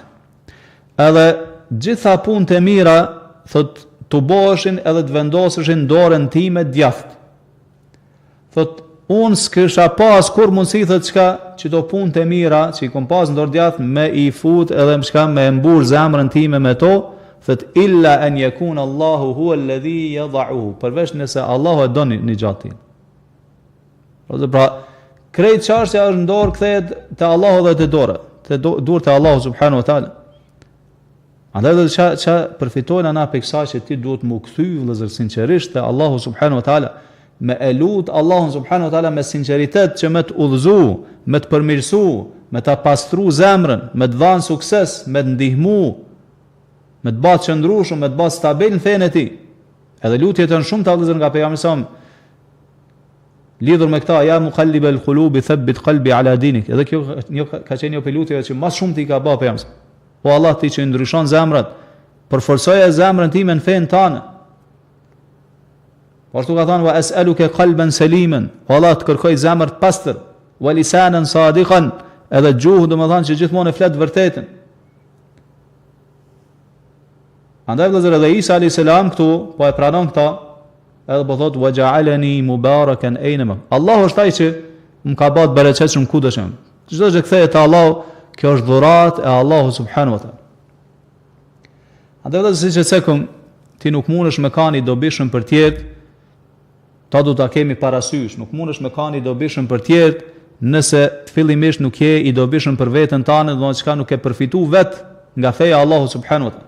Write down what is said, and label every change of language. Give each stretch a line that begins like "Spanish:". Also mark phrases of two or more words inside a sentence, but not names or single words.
Albanian: Edhe gjitha punët e mira, thotë, të boheshin edhe të vendoseshin në dorën time djathtë. Thotë, unë s'kisha pas kur mundësi, thotë, çka që do punët e mira që i kom pas në dorë djathtë me i fut edhe më çka me mbur zemrën time me to, thotë,
Arabic: إلا أن يكون الله هو الذي يدعوه,
Albanian: përveç nëse Allahu e don një gjatë. Pra, krejt çështja është në dorë kthehet te Allahu dhe te dora, te durë te Allahu
Arabic: سبحانه وتعالى.
Albanian: Andaj do të përfitojnë ana për kësaj që ti duhet më kthy vëllazër sinqerisht te Allahu
Arabic: سبحانه وتعالى,
Albanian: me elut Allahun
Arabic: سبحانه وتعالى
Albanian: me sinqeritet që me të udhëzu, me të përmirësu, me ta pastru zemrën, me të dhënë sukses, me të ndihmu, me të bërë qëndrueshëm, me të bërë stabil në fenë e tij. Edhe lutjet janë shumë të vëllazër nga pejgamberi sa lidhur me këta,
Arabic: يا مقلب القلوب ثبت قلبي على دينك.
Albanian: Edhe kjo ka qenë një lutje që më shumë ti ka bërë pejgamberi. O Allah, ti që ndryshon zemrat, përforcoje zemrën time në fenë tënde. Po ashtu ka thënë,
Arabic: وأسألك قلبا سليما,
Albanian: o Allah, të kërkoj zemër të pastër,
Arabic: ولسانا صادقا,
Albanian: edhe gjuhë do të thonë që gjithmonë e flet vërtetën. Andaj vëllazër, edhe Isa alayhis salam këtu po e pranon këta, edhe po thotë
Arabic: وجعلني مباركا أينما.
Albanian: Allahu është ai që më ka bërë bereqetshëm ku do të jem. Çdo gjë kthehet te Allahu, kjo është dhuratë e Allahu
Arabic: سبحانه وتعالى.
Albanian: Andaj vëllazër, siç e thekëm, ti nuk mundesh me kanë i dobishëm për tjetër, ta du ta kemi parasysh, nuk mundesh me kanë i dobishëm për tjetër, nëse fillimisht nuk je i dobishëm për veten tënde, do të thotë çka nuk e përfitu vet nga feja Allahu
Arabic: سبحانه وتعالى.